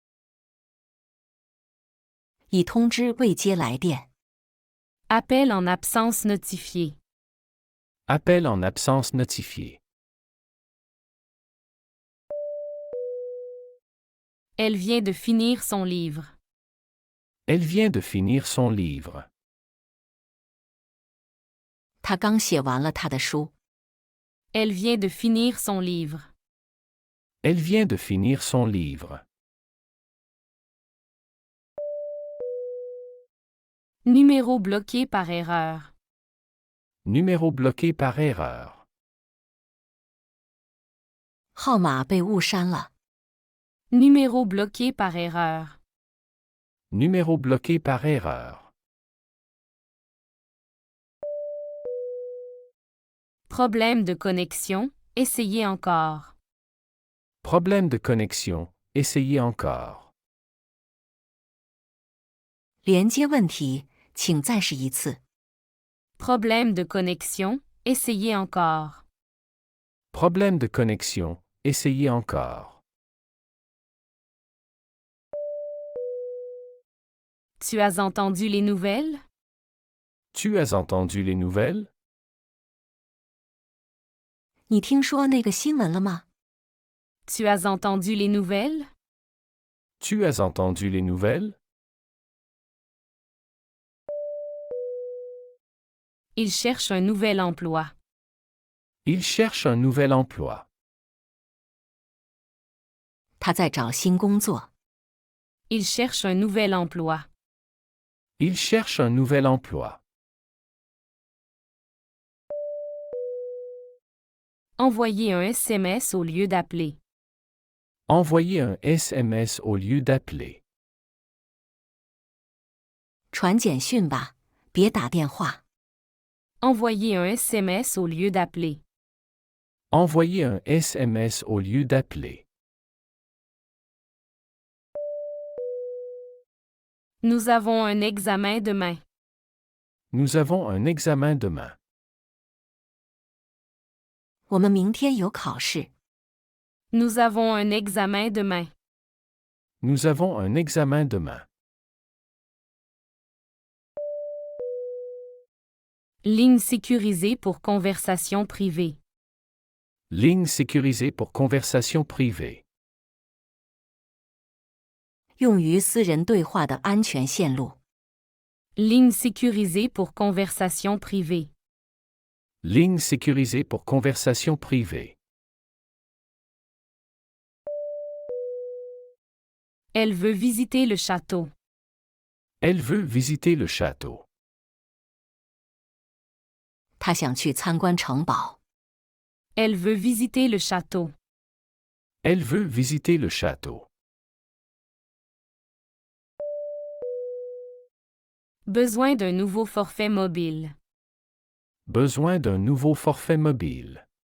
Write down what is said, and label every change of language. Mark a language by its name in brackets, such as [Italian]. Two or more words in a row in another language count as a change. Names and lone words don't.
[Chinese] 已通知未接来电。 [French] Appel en absence notifié. Appel en absence notifié. Elle vient de finir son livre. Elle vient de finir son livre. [Chinese] 他刚写完了他的书。 [French] Elle vient de finir son livre. Elle vient de finir son livre. Numéro bloqué par erreur. Numéro bloqué par erreur. [Chinese] 号码被误删了。 [French] Numéro bloqué par erreur. Numéro bloqué par erreur. Problème de connexion, essayez encore. Problème de connexion, essayez encore. [Chinese] 连接问题，请再试一次。 [French] Problème de connexion, essayez encore. Problème de connexion, essayez encore. Tu as entendu les nouvelles? Tu as entendu les nouvelles? [Chinese] 你听说那个新闻了吗？ [French] Tu as entendu les nouvelles? Tu as entendu les nouvelles? Il cherche un nouvel emploi. Il cherche un nouvel emploi. [Chinese] 他在找新工作。 [French] Il cherche un nouvel emploi. Il cherche un nouvel emploi. Envoyer un SMS au lieu d'appeler. Envoyer un SMS au lieu d'appeler. [Chinese] 传简讯吧，别打电话。 [French] Envoyer un SMS au lieu d'appeler. Envoyer un SMS au lieu d'appeler. Nous avons un examen demain. Nous avons un examen demain. [Chinese] 我们明天有考试。 [French] Nous avons un examen demain. Nous avons un examen demain. Ligne sécurisée pour conversation privée. Ligne sécurisée pour conversation privée. [Chinese] 用于私人对话的安全线路。 [French] Ligne sécurisée pour conversation privée. Ligne sécurisée pour conversation privée. Elle veut visiter le château. Elle veut visiter le château. [Chinese] 他想去参观城堡。 [French] Elle veut visiter le château. Elle veut visiter le château. Besoin d'un nouveau forfait mobile. Besoin d'un nouveau forfait mobile.